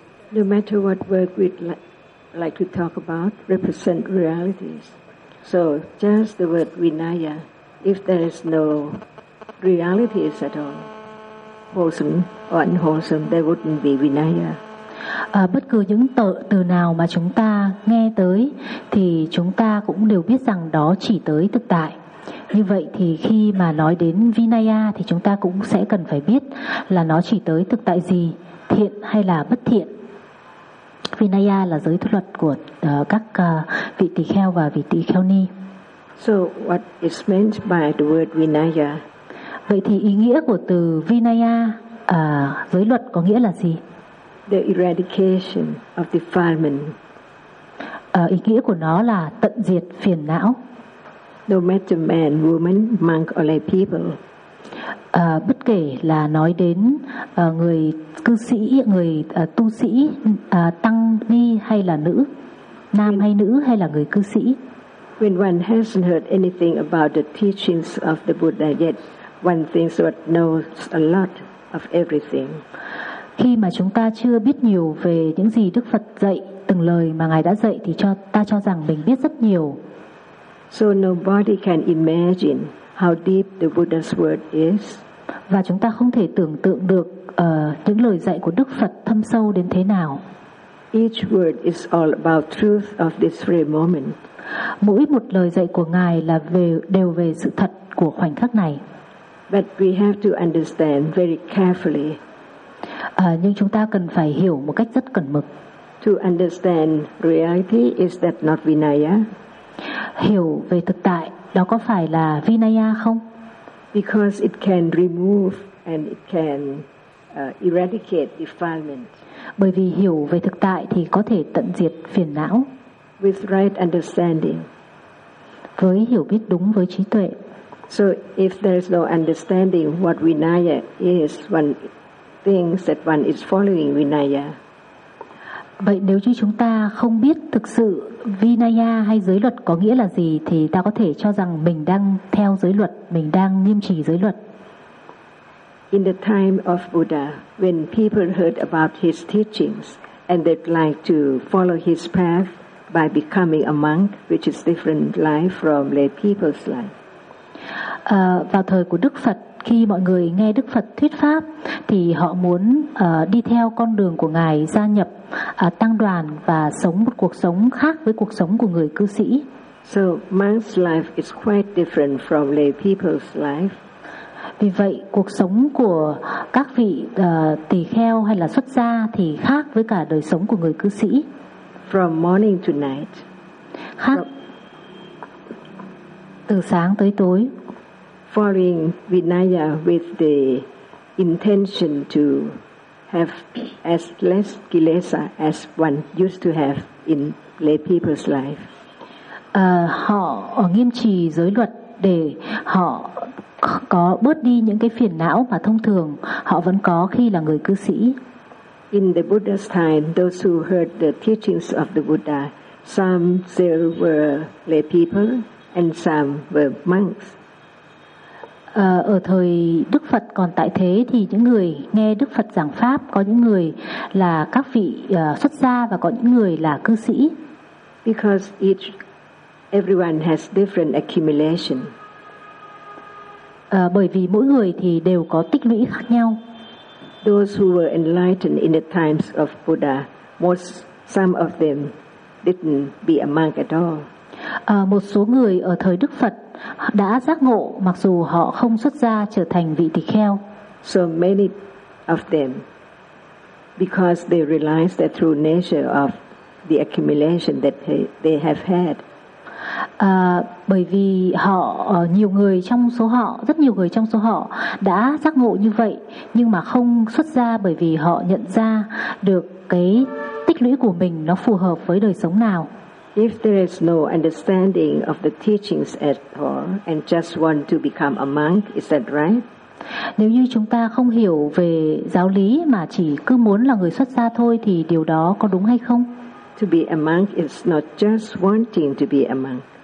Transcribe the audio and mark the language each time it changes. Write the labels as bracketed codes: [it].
[en] No matter what word we'd like to talk about, represent realities. So just the word Vinaya, if there is no realities at all, wholesome or unwholesome, there wouldn't be Vinaya. [vi] Bất cứ những từ nào mà chúng ta nghe tới thì chúng ta cũng đều biết rằng đó chỉ tới thực tại. Như vậy thì khi mà nói đến Vinaya thì chúng ta cũng sẽ cần phải biết là nó chỉ tới thực tại gì, thiện hay là bất thiện. Vinaya là giới thức luật của các vị tỳ kheo và vị tỳ kheo ni. [en] So what is meant by the word Vinaya? [vi] Vậy thì ý nghĩa của từ Vinaya, giới luật có nghĩa là gì? [en] The eradication of defilement. [vi] Ý nghĩa của nó là tận diệt phiền não. [en] No matter man, woman, monk or lay people. [vi] Bất kể là nói đến người cư sĩ, người tu sĩ, tăng ni hay là nữ, nam hay nữ hay là người cư sĩ. [en] When one hasn't heard anything about the teachings of the Buddha yet, one thinks one knows a lot of everything. [vi] Khi mà chúng ta chưa biết nhiều về những gì Đức Phật dạy, từng lời mà Ngài đã dạy thì ta cho rằng mình biết rất nhiều. [en] So nobody can imagine how deep the Buddha's word is. [vi] Và chúng ta không thể tưởng tượng được những lời dạy của Đức Phật thâm sâu đến thế nào. [en] Each word is all about truth of this very moment. [vi] Mỗi một lời dạy của Ngài là đều về sự thật của khoảnh khắc này. [en] But we have to understand very carefully. [vi] Nhưng chúng ta cần phải hiểu một cách rất cẩn mực. [en] To understand reality, is that not Vinaya? [vi] Hiểu về thực tại, đó có phải là Vinaya không? [en] Because it can remove and it can eradicate defilement. [vi] Bởi vì hiểu về thực tại thì có thể tận diệt phiền não. [en] With right understanding. [vi] Với hiểu biết đúng, với trí tuệ. [en] So if there's no understanding what Vinaya is, one thinks that one is following Vinaya. [vi] Vậy nếu như chúng ta không biết thực sự Vinaya hay giới luật có nghĩa là gì thì ta có thể cho rằng mình đang theo giới luật, mình đang nghiêm trì giới luật. [en] In the time of Buddha, when people heard about his teachings and they'd like to follow his path by becoming a monk, which is different life from lay people's life. [vi] Vào thời của Đức Phật, khi mọi người nghe Đức Phật thuyết pháp thì họ muốn đi theo con đường của Ngài, gia nhập tăng đoàn và sống một cuộc sống khác với cuộc sống của người cư sĩ. [en] So monk's life is quite different from lay people's life. [vi] Vì vậy cuộc sống của các vị tỳ kheo hay là xuất gia thì khác với cả đời sống của người cư sĩ. [en] From morning to night. [vi] Khác từ sáng tới tối. [en] Following Vinaya with the intention to have as less kilesa as one used to have in lay people's life. [vi] Họ nghiêm trì giới luật để họ có bớt đi những cái phiền não mà thông thường họ vẫn có khi là người cư sĩ. [en] In the Buddha's time, those who heard the teachings of the Buddha, some still were lay people and some were monks. [vi] Ở thời Đức Phật còn tại thế thì những người nghe Đức Phật giảng pháp có những người là các vị xuất gia và có những người là cư sĩ. [en] Because everyone has different accumulation. [vi] Bởi vì mỗi người thì đều có tích lũy khác nhau. [en] Those who were enlightened in the times of Buddha, some of them didn't be a monk at all. [vi] Một số người ở thời Đức Phật đã giác ngộ mặc dù họ không xuất gia trở thành vị tỳ kheo. [en] So many of them, because they realized that through nature of the accumulation that they have had. [vi] Bởi vì họ nhiều người trong số họ, rất nhiều người trong số họ đã giác ngộ như vậy nhưng mà không xuất gia bởi vì họ nhận ra được cái tích lũy của mình nó phù hợp với đời sống nào. [en] If there is no understanding of the teachings at all and just want to become a monk, is that right? [vi] Nếu như chúng ta không hiểu về giáo lý mà chỉ cứ muốn là người xuất gia thôi thì điều đó có đúng hay không? [en] To be a monk is not just wanting to be a monk.